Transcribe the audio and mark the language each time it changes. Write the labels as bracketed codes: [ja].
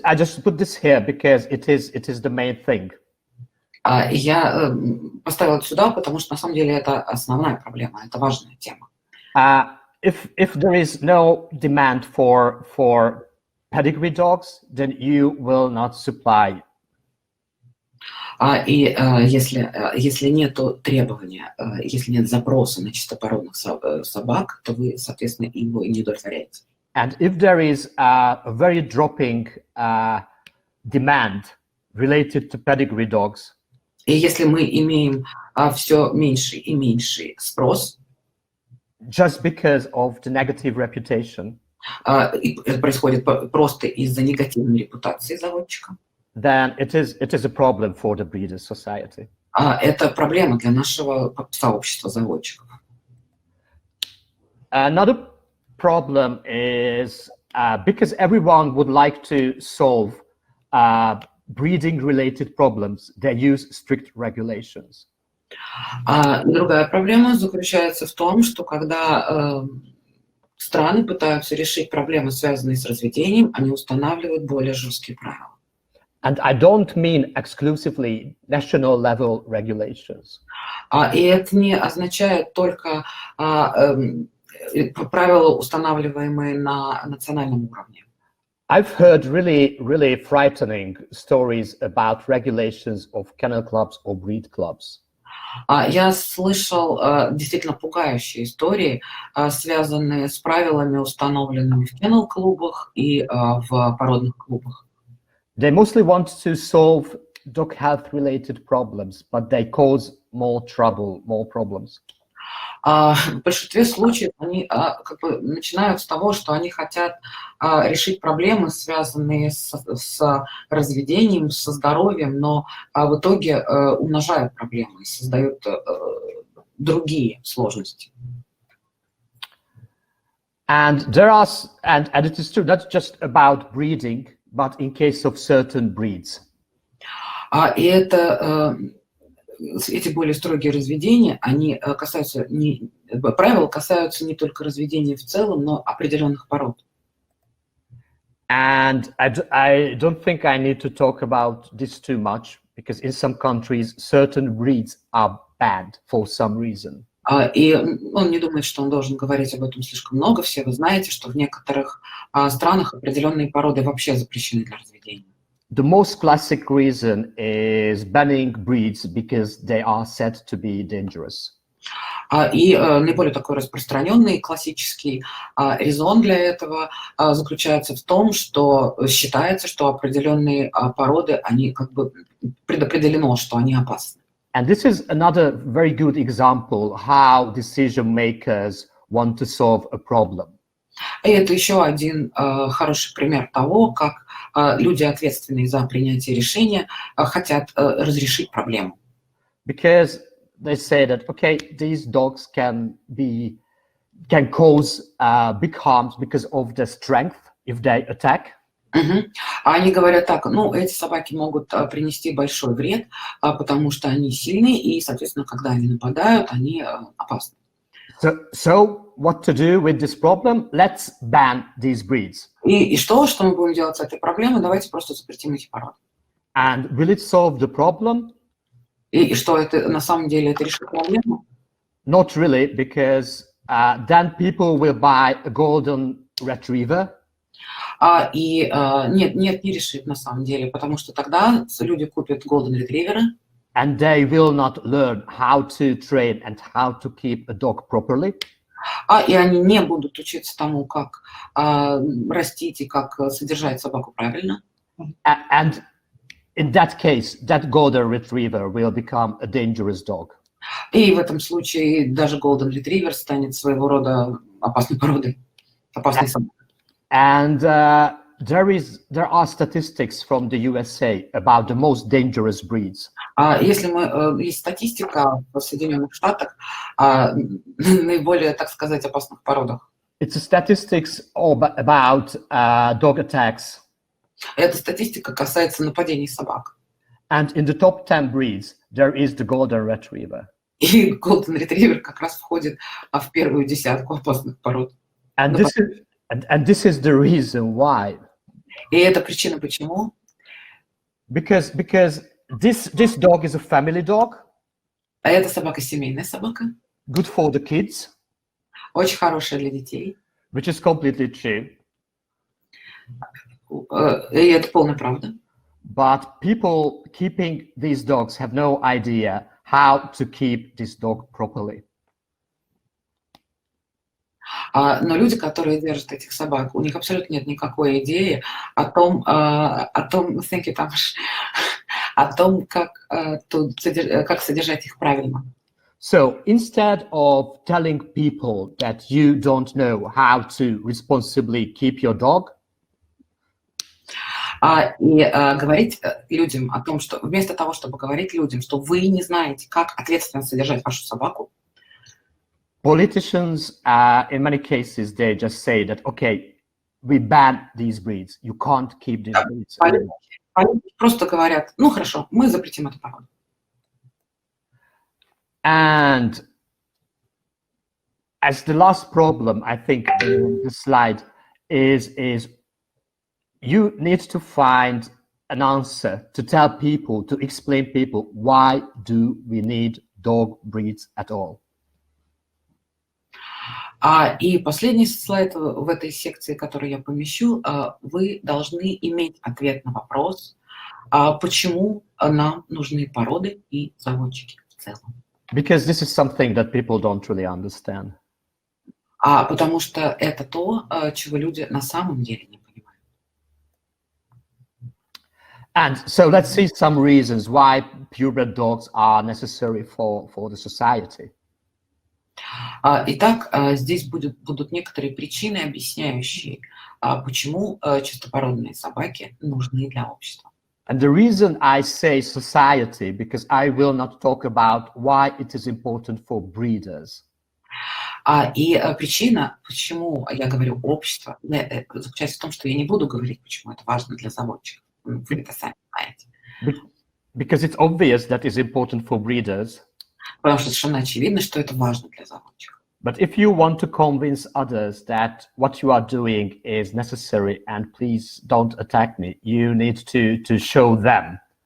[en] I just put this here because it is the main thing. [ru] Я поставила это сюда, потому что на самом деле это основная проблема, это важная тема. [en] If there is no demand for pedigree dogs, then you will not supply. [ru] И если нет требования, если нет запроса на чистопородных собак, то вы, соответственно, его не удовлетворяете. [en] And if there is a very dropping demand related to pedigree dogs, [ru] и если мы имеем все меньший и меньший спрос, [en] just because of the negative reputation, [ru] и это происходит просто из-за негативной репутации заводчика, [en] then it is a problem for the breeder society. [ru] Это проблема для нашего сообщества заводчиков. [en] Another problem is because everyone would like to solve breeding-related problems, they use strict regulations. [ru] Другая проблема заключается в том, что когда страны пытаются решить проблемы, связанные с разведением, они устанавливают более жесткие правила. [en] And I don't mean exclusively national level regulations. [ru] И это не означает только правила, устанавливаемые на национальном уровне. [en] I've heard really frightening stories about regulations of kennel clubs or breed clubs. [ru] Я слышал действительно пугающие истории, связанные с правилами, установленными в кеннел-клубах и в породных клубах. [en] They mostly want to solve dog health-related problems, but they cause more trouble, more problems. [ru] В большинстве случаев они начинают с того, что они хотят решить проблемы, связанные с разведением, со здоровьем, но в итоге умножают проблемы и создают другие сложности. [en] And it is true, not just about breeding, but in case of certain breeds. [ru] И это эти более строгие разведения, они касаются правила касаются не только разведения в целом, но определенных пород. [en] And I don't think I need to talk about this too much, because in some countries, certain breeds are banned for some reason. [ru] И он не думает, что он должен говорить об этом слишком много. Все вы знаете, что в некоторых странах определенные породы вообще запрещены для разведения. [en] The most classic reason is banning breeds because they are said to be dangerous. [ru] И наиболее такой распространенный классический резон для этого заключается в том, что считается, что определенные породы, они как бы предопределено, что они опасны. [en] And this is another very good example how decision makers want to solve a problem. [ru] И это еще один хороший пример того, как люди, ответственные за принятие решения, хотят разрешить проблему. [en] Because they say that, okay, these dogs can cause big harms because of their strength if they attack. [ru] Они говорят так, ну, эти собаки могут принести большой вред, потому что они сильные, и, соответственно, когда они нападают, они опасны. [en] So what to do with this problem? Let's ban these breeds. [ru] И что мы будем делать с этой проблемой? Давайте просто запретим эти породы. [en] And will it solve the problem? [ru] И что это на самом деле это решит проблему? [en] Not really, because then people will buy a golden retriever. [ru] Нет, не решит на самом деле, потому что тогда люди купят golden retriever. [en] And they will not learn how to train and how to keep a dog properly. [ru] И они не будут учиться тому, как растить и как содержать собаку правильно. [en] And in that case, that golden retriever will become a dangerous dog. [ru] И в этом случае даже golden retriever станет своего рода опасной породой, опасной собакой. [en] And there are statistics from the USA about the most dangerous breeds. [ru] Есть статистика в Соединенных Штатах о наиболее, так сказать, опасных породах. [en] It's a statistics about dog attacks. [ru] Эта статистика касается нападений собак. [en] And in the top 10 breeds, there is the golden retriever. [ru] И golden retriever как раз входит в первую десятку опасных пород. [en] And this is the reason why. [ru] И это причина почему? [en] Because this dog is a family dog. [ru] А эта собака семейная собака. [en] Good for the kids. [ru] Очень хорошая для детей. [en] Which is completely true. [ru] И это полная правда. [en] But people keeping these dogs have no idea how to keep this dog properly. [ru] Но люди, которые держат этих собак, у них абсолютно нет никакой идеи о том, как содержать их правильно. [en] So instead of telling people that you don't know how to responsibly keep your dog, [ru] говорить людям о том, что вместо того, чтобы говорить людям, что вы не знаете, как ответственно содержать вашу собаку, [en] politicians, in many cases, they just say that, okay, we ban these breeds. You can't keep these breeds. [ru] Политики просто говорят, ну хорошо, мы запретим эту породу. [en] And as the last problem, I think, in the slide is you need to find an answer to tell people, to explain people, why do we need dog breeds at all? [ru] И последний слайд в этой секции, который я помещу, вы должны иметь ответ на вопрос, почему нам нужны породы и заводчики в целом. [en] Because this is something that people don't really understand. [ru] Потому что это то, чего люди на самом деле не понимают. [en] And so let's see some reasons why purebred dogs are necessary for the society. [ru] Итак, здесь будут некоторые причины, объясняющие, почему чистопородные собаки нужны для общества. [en] And the reason I say society, because I will not talk about why it is important for breeders. [ru] И причина, почему я говорю общество, заключается в том, что я не буду говорить, почему это важно для заводчиков. Вы это сами знаете. [en] Because it's obvious that it's important for breeders. [ru] Потому что совершенно очевидно, что это важно для заводчиков. [en] But if you want to convince others that what you are doing is necessary and please don't attack me, you need to show them.